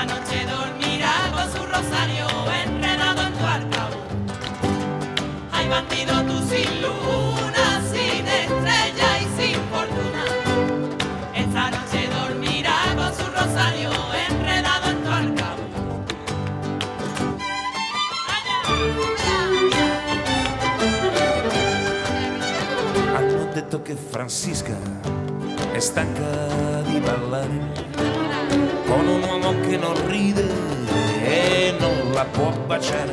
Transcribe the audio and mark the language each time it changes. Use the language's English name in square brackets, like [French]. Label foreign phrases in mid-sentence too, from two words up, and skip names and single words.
[Spanish] noche dormirá con su rosario enredado en tu arcabuz. Ay, bandido, tú sin luna, sin estrella y sin fortuna. Esta noche dormirá con su rosario enredado en tu arcabuz. [Italian] Hanno detto che Francisca è stanca di ballare con un uomo che non ride e non la può baciare.